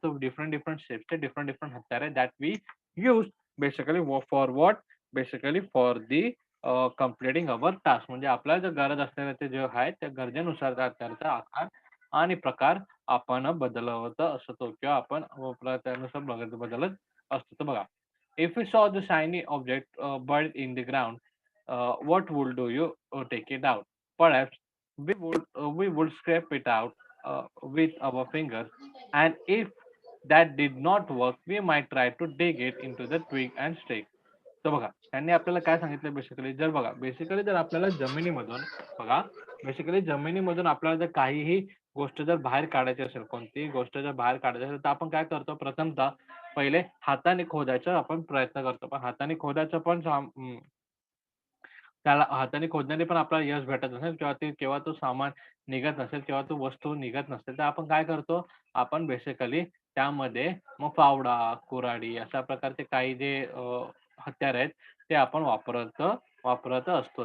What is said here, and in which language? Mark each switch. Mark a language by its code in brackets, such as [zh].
[mr] तो different शेपचे different हत्यार आहेत [en] That we use basically for what, basically for the completing our task. [mr] म्हणजे आपल्याला जर गरज असलेल्या ते जे आहे त्या गरजेनुसार त्या हत्याराचा आकार आणि प्रकार आपण बदलवत असतो किंवा आपण त्यानुसार बदलत असतो. तर बघा, [en] if you saw the shiny object buried in the ground, what would do you take it out? Perhaps we would scrape it out with our fingers, and if that did not work, we might try to dig it into the twig and stick. [mr] तर बघा, त्यांनी आपल्याला काय सांगितलं basically, जर आपल्याला जमिनीमधून बघा, basically जमिनीमधून आपल्याला जर काहीही गोष्ट जर बाहेर काढायची असेल, कोणतीही गोष्ट जर बाहेर काढायची असेल, तर आपण काय करतो, प्रथमतः पहिले हाताने खोदायचा आपण प्रयत्न करतो. पण हाताने खोदायचं पण त्याला हाताने खोदण्याने पण आपल्याला यश भेटत नसेल किंवा केव्हा तो सामान निघत नसेल किंवा तो वस्तू निघत नसेल, तर आपण काय करतो, आपण बेसिकली त्यामध्ये मग फावडा, कुऱ्हाडी अशा प्रकारचे काही जे हत्यार आहेत ते आपण वापरत असतो.